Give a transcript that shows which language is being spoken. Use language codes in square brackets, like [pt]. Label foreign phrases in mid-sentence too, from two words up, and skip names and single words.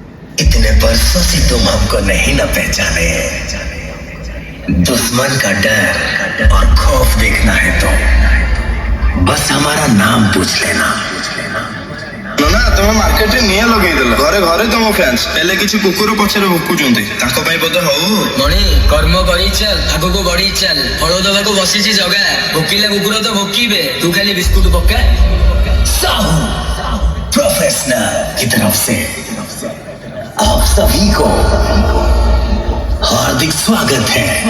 [hi] इतने बरसों से तुम हमको नहीं न पहचाने। दुश्मन का डर और खौफ देखना है तो बस हमारा नाम पूछ लेना। [or] ନା ତମେ ମାର୍କେଟରେ ନିଆଁ ଲଗେଇଦେଲ। ଘରେ ଘରେ ତମ ଫ୍ୟାନ୍ସ ହେଲେ କିଛି କୁକୁର ପଛରେ ଭୁକୁଛନ୍ତି। ତାଙ୍କ ପାଇଁ ବୋଧେ ହଉ। ମଣି କର୍ମ କରି ଚାଲ, ଆଗକୁ ବଢି ଚାଲ। ଫଳ ଦବାକୁ ବସିଛି ଜଗା, ଭୋକିଲା କୁକୁର ତ ଭୋକିବେ, ତୁ ଖାଲି ବିସ୍କୁଟ ପକା। [hi] साहू प्रोफेशनल की तरफ से आप सभी को हार्दिक स्वागत है।